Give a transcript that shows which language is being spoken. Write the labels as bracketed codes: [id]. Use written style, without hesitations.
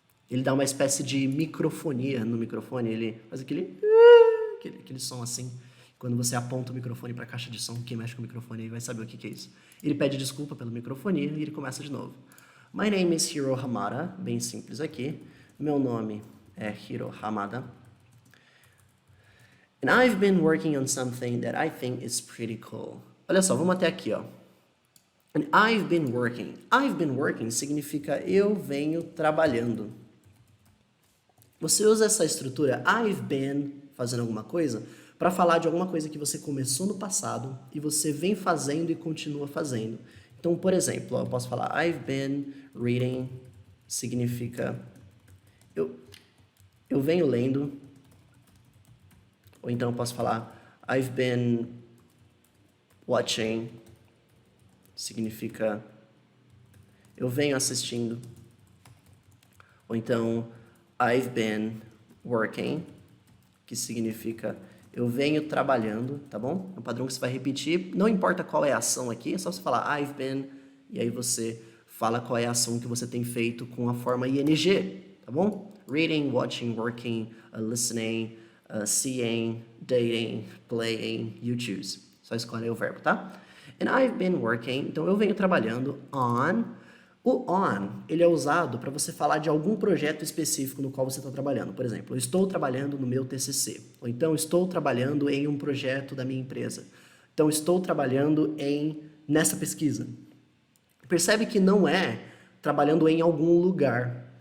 [pt] Ele dá uma espécie de microfonia no microfone, ele faz aquele som assim. Quando você aponta o microfone para a caixa de som, quem mexe com o microfone aí vai saber o que é isso. Ele pede desculpa pela microfonia e ele começa de novo. [en] My name is Hiro Hamada, [pt] bem simples aqui. Meu nome é Hiro Hamada. [en] And I've been working on something that I think is pretty cool. [pt] Olha só, vamos até aqui, ó. [en] And I've been working. I've been working [pt] significa eu venho trabalhando. Você usa essa estrutura I've been fazendo alguma coisa para falar de alguma coisa que você começou no passado e você vem fazendo e continua fazendo. Então, por exemplo, eu posso falar [en] I've been reading, [pt] significa eu venho lendo, ou então eu posso falar [en] I've been watching, [pt] significa eu venho assistindo. Ou então [en] I've been working, [pt] que significa eu venho trabalhando, tá bom? É um padrão que você vai repetir, não importa qual é a ação aqui, é só você falar I've been, e aí você fala qual é a ação que você tem feito com a forma ing, tá bom? [en] Reading, watching, working, listening, seeing, dating, playing, you choose. [pt] Só escolhe o verbo, tá? [en] And I've been working, [pt] então eu venho trabalhando on. O on, ele é usado para você falar de algum projeto específico no qual você está trabalhando. Por exemplo, eu estou trabalhando no meu TCC. Ou então, estou trabalhando em um projeto da minha empresa. Então, estou trabalhando nessa pesquisa. Percebe que não é trabalhando em algum lugar.